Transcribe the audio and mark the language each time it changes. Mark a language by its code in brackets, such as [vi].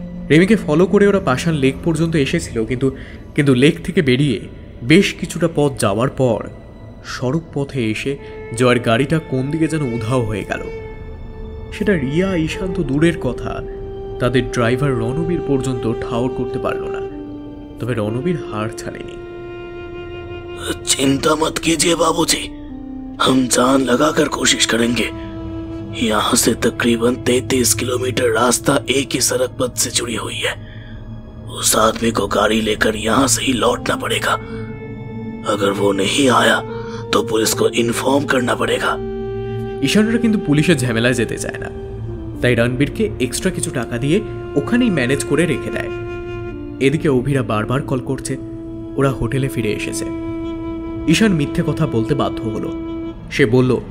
[bn] রিমিকে follow করে ওরা পাষাণ lake পর্যন্ত এসেছিল, কিন্তু লেক থেকে বেরিয়ে বেশ কিছুটা পথ যাওয়ার পর সড়ক পথে এসে জয়ের গাড়িটা কোন দিকে যেন উধাও হয়ে গেল। সেটা রিয়া ঈশান তো দূরের কথা, তাদের ড্রাইভার রণবীর পর্যন্ত ঠাউর করতে পারল না। তবে রণবীর হার ছাড়েনি। [hi] चिंता मत कीजिए बाबूजी, हम जान लगाकर कोशिश करेंगे। यहाँ से तकरीबन 33 किलोमीटर रास्ता एक ही सड़क पथ से जुड़ी हुई है। उस आदमी को गाड़ी लेकर यहाँ से ही लौटना पड़ेगा। अगर वो नहीं आया तो पुलिस को इन्फॉर्म करना पड़ेगा। [bn] ঈশানরা কিন্তু পুলিশের ঝামেলায় যেতে চায় না, তাই রণবীরকে এক্সট্রা কিছু টাকা দিয়ে ওখানেই ম্যানেজ করে রেখে দেয়। এদিকে অভিরা বারবার কল করছে, ওরা হোটেলে ফিরে এসেছে। ঈশান মিথ্যে কথা বলতে বাধ্য হলো। সে বলল,